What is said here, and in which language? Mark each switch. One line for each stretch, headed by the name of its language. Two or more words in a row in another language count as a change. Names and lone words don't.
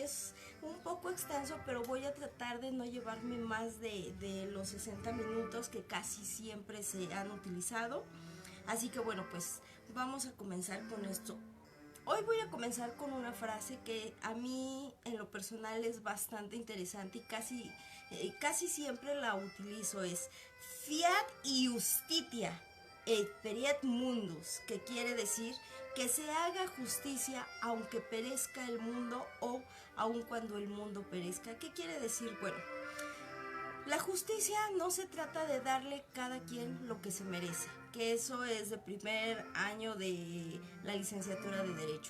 Spanish: Es un poco extenso, pero voy a tratar de no llevarme más de los 60 minutos que casi siempre se han utilizado. Así que bueno, pues vamos a comenzar con esto. Hoy voy a comenzar con una frase que a mí en lo personal es bastante interesante y casi siempre la utilizo.
Latin: Es Fiat Justitia et periat mundus,
Spanish: que quiere decir que se haga justicia aunque perezca el mundo o aun cuando el mundo perezca. ¿Qué quiere decir? Bueno, la justicia no se trata de darle cada quien lo que se merece, que eso es de primer año de la licenciatura de Derecho.